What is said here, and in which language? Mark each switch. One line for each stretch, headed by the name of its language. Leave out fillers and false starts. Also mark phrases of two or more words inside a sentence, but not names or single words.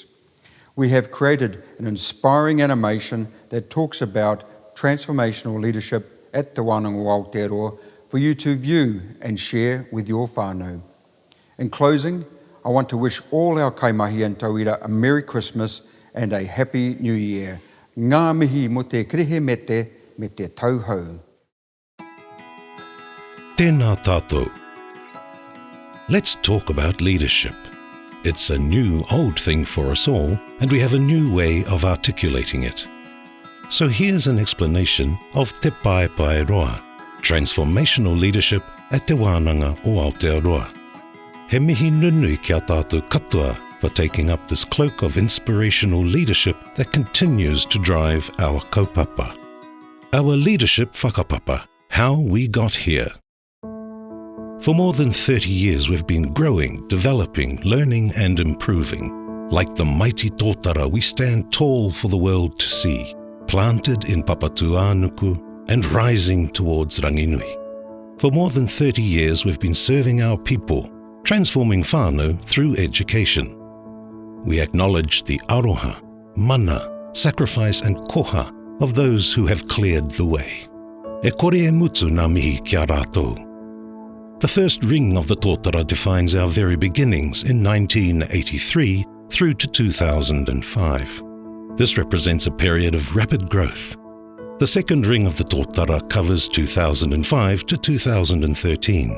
English: We have created an inspiring animation that talks about transformational leadership at the Wānanga o Aotearoa for you to view and share with your whānau. In closing, I want to wish all our kaimahi and tauira a Merry Christmas and a Happy New Year.
Māori: Ngā mihi mo te krihe mete me te tauhou. Tēnā tātou.
English: Let's talk about leadership. It's a new, old thing for us all, and we have a new way of articulating it. So here's an explanation of Te Paepaeroa, transformational leadership at Te Wānanga o Aotearoa.
Māori: He mihi nunui kia tātou katoa
English: for taking up this cloak of inspirational leadership that continues to drive our kaupapa. Our leadership whakapapa, how we got here. For more than 30 years we've been growing, developing, learning and improving. Like the mighty tōtara, we stand tall for the world to see, planted in Papatuanuku and rising towards Ranginui. For more than 30 years we've been serving our people, transforming whānau through education. We acknowledge the
Māori: aroha, mana,
English: sacrifice and koha of those who have cleared the way.
Māori: E kore e mutu ngā mihi kia rātou.
English: The first ring of the tōtara defines our very beginnings in 1983 through to 2005. This represents a period of rapid growth. The second ring of the tōtara covers 2005 to 2013.